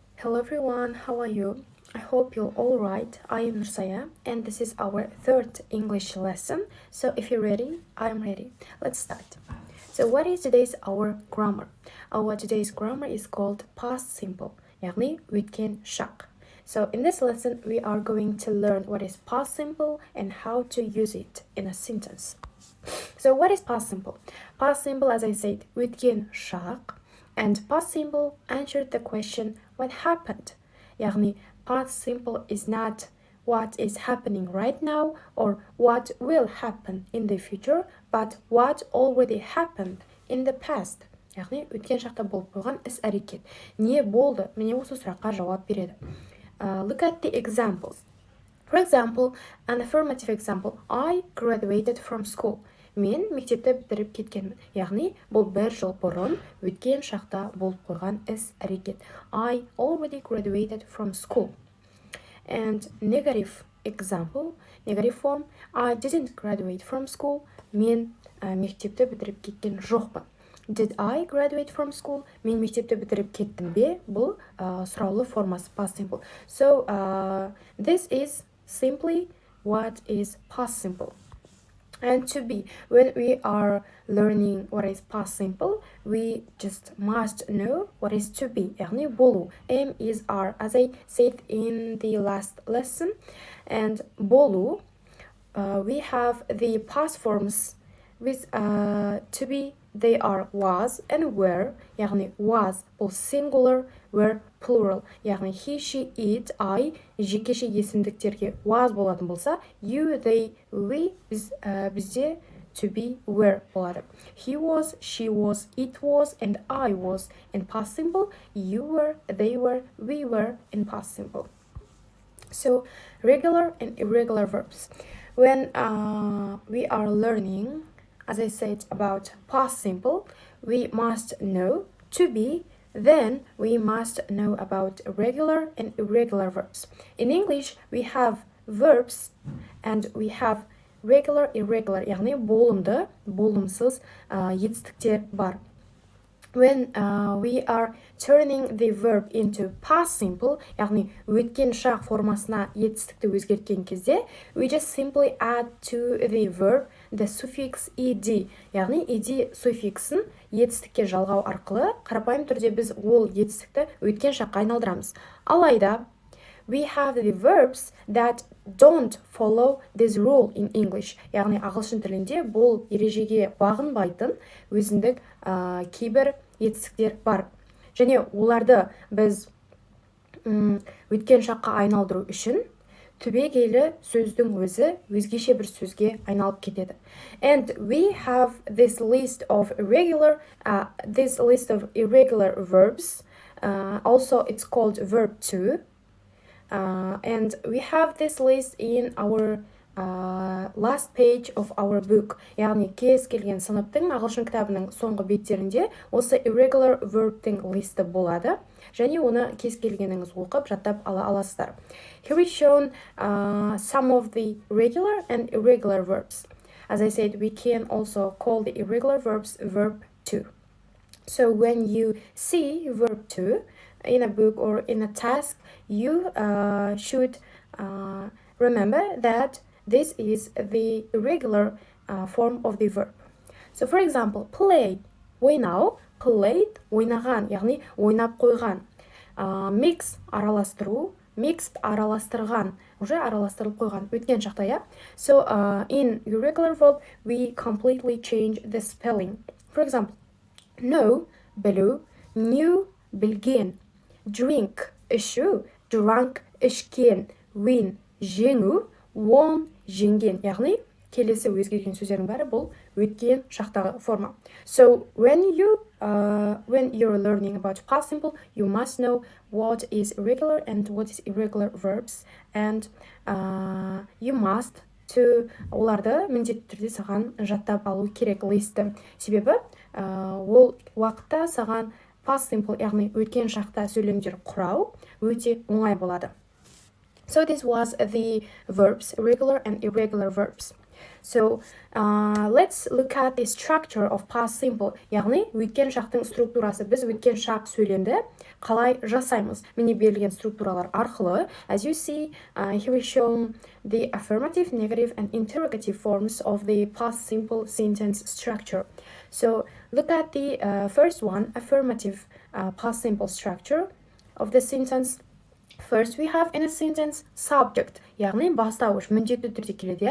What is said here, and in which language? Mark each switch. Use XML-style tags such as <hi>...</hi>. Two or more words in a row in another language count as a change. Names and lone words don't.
<en>Hello everyone, how are you? I hope you're all right. I am Nursaya and this is our third English lesson. So if you're ready, I'm ready. Let's start. So what is today's our grammar? Our today's grammar is called past simple.</en> <kk>яғни өткен шақ.</kk> <en>So in this lesson, we are going to learn what is past simple and how to use it in a sentence. So what is past simple? Past simple, as I said,</en> <kk>өткен шақ.</kk> <en>And past simple answered the question, what happened? яғни past simple is not what is happening right now or what will happen in the future, but what already happened in the past.</en> <kk>яғни өткен шақта болып қойған іс-әрекет. Не болды? Міне осы сұраққа жауап береді.</kk> <en>Look at the examples. For example, an affirmative example, I graduated from school.</en> <kk>Мен мектепті бітіріп кеткенмін. Яғни, бұл бір жыл бұрын өткен шақта болып қойған іс-әрекет.</kk> <en>I already graduated from school. And negative example, negative form, I didn't graduate from school.</en> <kk>Мен мектепті бітіріп кеткен жоқпын.</kk> <en>Did I graduate from school?</en> <kk>Мен мектепті бітіріп кеттім бе? Бұл сұраулы формасы</kk> <en>past simple. So, this is simply what is past simple. And to be, when we are learning what is past simple, we just must know what is to be.</en> <kk>яғни болу.</kk> <en>M is R, as I said in the last lesson. And болу, we have the past forms with to be. They are was and were. яғни was бұл singular, were plural.</en> <kk>яғни</kk> <en>he, she, it, I</en> <kk>жекеше есімдіктерге was болатын болса,</kk> <en>you, they, we бізде to be, were болады. He was, she was, it was, and I was in past simple. You were, they were, we were in past simple. So regular and irregular verbs. When we are learning, as I said, about past simple, we must know to be, then we must know about regular and irregular verbs. In English, we have verbs and we have regular,</en> <kk>irregular, яғни болымды, болымсыз етістіктер бар.</kk> <en>When we are turning the verb into past simple,</en> <kk>яғни өткен шақ формасына етістікті өзгерткен кезде,</kk> <en>we just simply add to the verb the suffix ed,</en> <kk>яғни ed суффиксін етістікке жалғау арқылы қарапайым түрде біз ол етістікті өткен шаққа айналдырамыз. Алайда,</kk> <en>we have the verbs that don't follow this rule in English.</en> <kk>яғни ағылшын тілінде бұл ережеге бағынбайтын өзіндік кейбір етістіктер бар. Және оларды біз өткен шаққа айналдыру үшін түбегейлі сөздің өзі өзгеше бір сөзге айналып кетеді.</kk> <en>And we have this list of irregular verbs. Also, it's called verb to. And we have this list in our last page of our book.</en> <kk>яғни кез келген сыныптың ағылшын кітабының соңғы беттерінде осы</kk> <en>irregular verbтің</en> <kk>листі болады. және оны кез келгеніңіз оқып жаттап ала аласыздар.</kk> <en>Here is shown some of the regular and irregular verbs. As I said, we can also call the irregular verbs verb to. So when you see verb to in a book or in a task, you should remember that this is the irregular form of the verb. So for example, play,</en> <kk>ойнау, played, ойнаған, яғни ойнап қойған. Mix, араластыру, mixed, араластырған, уже араластырылып қойған, өткен шақта,</kk> <en>yeah? So in irregular verb, we completely change the spelling. For example, know, білу, knew,</en> <kk>білген, drink, ішу, drank, ішкен, win, жеңу, won, жеңген. Яғни, келесі өзгерген сөздердің бәрі бұл өткен шақтағы форма.</kk> <en>So when you're learning about past simple, you must know what is regular and what is irregular verbs, and you must to</en> <kk>оларды міндетті түрде саған жаттап алу керек листі. Себебі ол уақытта саған</kk> <en>past simple,</en> <kk>яғни өткен шақта сөйлемдер құрау өте оңай болады.</kk> <en>So this was the verbs, regular and irregular verbs. So let's look at the structure of past simple.</en> <kk>Яғни өткен шақтың структурасы. Біз өткен шақ сөйлемді қалай жасаймыз? Міне берілген структуралар арқылы.</kk> <en>As you see, here we show the affirmative, negative, and interrogative forms of the past simple sentence structure. So look at the first one, affirmative past simple structure of the sentence. First, we have in a sentence subject,</en> <kk>яғни бастауыш міндетті түрде келеді.</kk>